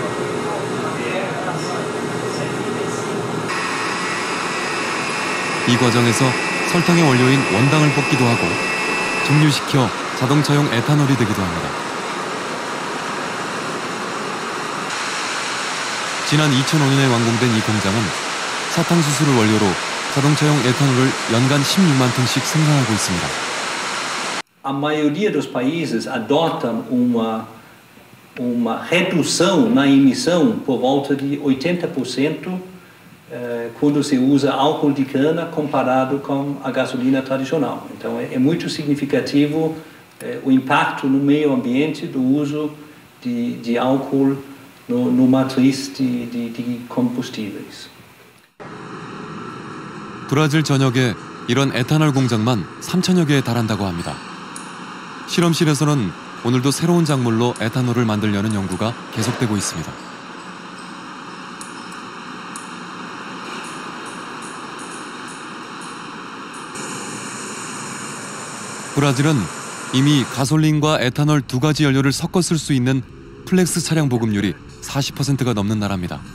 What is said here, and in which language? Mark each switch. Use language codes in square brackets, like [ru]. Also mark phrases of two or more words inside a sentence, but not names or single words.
[ko] 이 과정에서 설탕의 원료인 원당을 뽑기도 하고 증류시켜 자동차용 에탄올이 되기도 합니다. 지난 2005년에 완공된 이 공장은 사탕수수를 원료로 자동차용 에탄올을 연간 16만 톤씩 생산하고 있습니다. [pt] A maioria dos países adotam uma redução na emissão por volta de 80% quando se usa álcool de cana comparado com a gasolina tradicional. Então é muito significativo o impacto no meio ambiente do uso de álcool no matriz de combustíveis. [ko] 브라질 전역에 이런 에탄올 공장만 3,000여 개에 달한다고 합니다. 실험실에서는 오늘도 새로운 작물로 에탄올을 만들려는 연구가 계속되고 있습니다. 브라질은 이미 가솔린과 에탄올 두 가지 연료를 섞어 쓸 수 있는 플렉스 차량 보급률이 40%가 넘는 나라입니다.